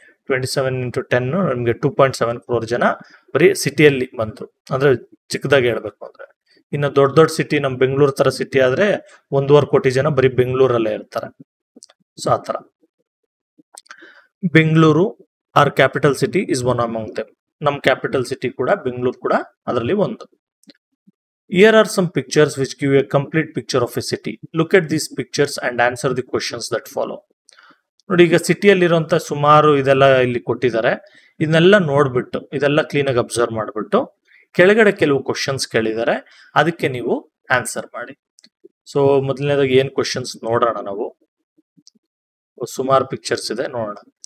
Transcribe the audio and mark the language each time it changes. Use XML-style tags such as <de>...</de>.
<kn>27 into 10 ನಮಗೆ 2.7 crore ಜನ ಬರೀ ಸಿಟಿಯಲ್ಲಿ ಬಂದ್ರು, ಅಂದ್ರೆ ಚಿಕ್ಕದಾಗಿ ಹೇಳ್ಬೇಕು ಅಂದ್ರೆ. ಇನ್ನು ದೊಡ್ಡ ದೊಡ್ಡ ಸಿಟಿ, ನಮ್ಮ ಬೆಂಗಳೂರು ತರ ಸಿಟಿ ಆದ್ರೆ 1.5 ಕೋಟಿ ಜನ ಬರೀ ಬೆಂಗಳೂರಲ್ಲೇ ಇರ್ತಾರೆ.</kn> <en>so</en> <kn>ಆ ತರ</kn> <en>Bengaluru are capital city is one among them.</en> <kn>ನಮ್ಮ ಕ್ಯಾಪಿಟಲ್ ಸಿಟಿ ಕೂಡ ಬೆಂಗಳೂರು ಕೂಡ ಅದರಲ್ಲಿ ಒಂದು.</kn> <en>Here are some pictures which give you a complete picture of a city. Look at these pictures and answer the questions that follow.</en> <kn>ನೋಡಿ, ಈಗ ಸಿಟಿಯಲ್ಲಿರುವಂತ ಸುಮಾರು ಇದೆಲ್ಲ ಇಲ್ಲಿ ಕೊಟ್ಟಿದ್ದಾರೆ. ಇದನ್ನೆಲ್ಲ ನೋಡ್ಬಿಟ್ಟು, ಇದೆಲ್ಲ ಕ್ಲೀನ್ ಆಗಿ ಅಬ್ಸರ್ವ್ ಮಾಡ್ಬಿಟ್ಟು ಕೆಳಗಡೆ ಕೆಲವು ಕ್ವಶನ್ಸ್ ಕೇಳಿದ್ದಾರೆ, ಅದಕ್ಕೆ ನೀವು ಆನ್ಸರ್ ಮಾಡಿ. ಸೊ ಮೊದಲನೇದಾಗಿ ಏನ್ ಕ್ವಶನ್ಸ್ ನೋಡೋಣ ನಾವು. ಸುಮಾರು ಪಿಕ್ಚರ್ಸ್ ಇದೆ, ನೋಡೋಣ.</kn>